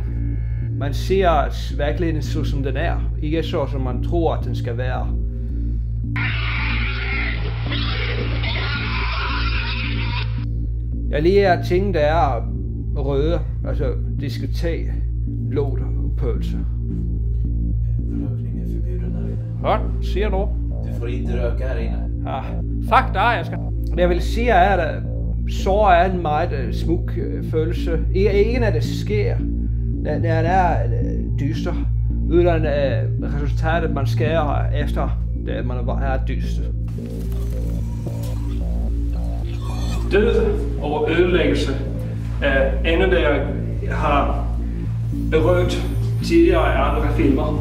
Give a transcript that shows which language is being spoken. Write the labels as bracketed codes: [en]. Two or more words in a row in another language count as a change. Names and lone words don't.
[da] Man ser virkeligheden så som den er, ikke så som man tror, at den skal være. Jeg lider ting, der er røde, altså diskotek, låt og pølse. [sv] Rökning är förbjuden här inne. [da] Godt, siger du? [sv] Du får inte röka här inne. [da] Ja, fuck dig, jeg skal. Det jeg vil sige er, at sorg er en meget smuk følelse. Ikke når det sker, når den er dyster, uden resultatet man skærer efter, det man er dyster. Død og ødelæggelse er emner, der har berørt tidligere i andre filmer.